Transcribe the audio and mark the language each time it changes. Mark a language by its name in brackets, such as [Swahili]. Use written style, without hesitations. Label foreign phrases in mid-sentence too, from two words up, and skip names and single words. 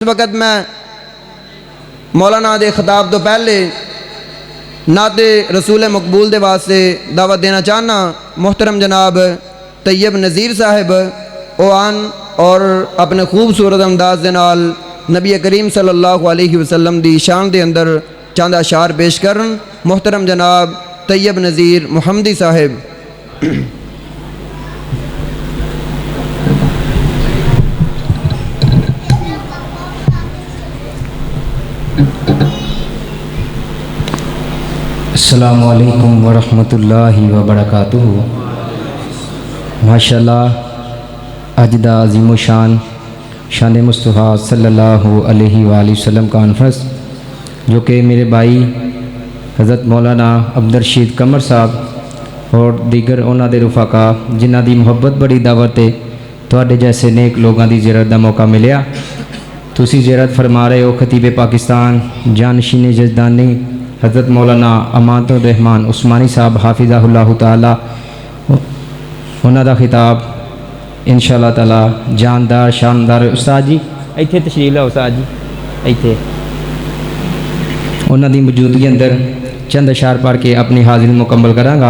[Punjabi] اس وقت میں مولانا دے خطاب توں پہلے نعتِ رسولِ مقبول دے واسطے دعوت دینا چاہنا. محترم جناب طیب نذیر صاحب اوآن اور اپنے خوبصورت انداز دے نال نبی کریم [Arabic] صلی اللہ علیہ وسلم [Punjabi] دی شان دے اندر چند اشعار پیش کرن. محترم جناب طیب نذیر محمدی صاحب. [Arabic] السلام عليكم ورحمة الله وبركاته. [Punjabi] ماشاءاللہ اج دا عظیم شان شان مصطفیٰ [Arabic] صلی اللہ علیہ وسلم [Punjabi] کانفرنس جو کہ میرے بھائی حضرت مولانا عبدالرشید قمر صاحب اور دیگر انہاں دے رفقاء جنہاں دی محبت بڑی دعوت ہے تہاڈے جیسے نیک لوگوں کی زیارت کا موقع ملیا. تسی زیارت فرما رہے ہو خطیبِ پاکستان جانشین جزدانی حضرت مولانا امان الرحمان عثمانی صاحب [Arabic] حفظه الله تعالى. [Punjabi] انہاں دا خطاب [Arabic] إن شاء الله تعالى [Punjabi] جاندار شاندار. استاد جی ایتھے تشریف لاؤ۔ استاد جی ایتھے انہاں دی موجودگی اندر چند اشعار پڑھ کے اپنی حاضری مکمل کراں گا.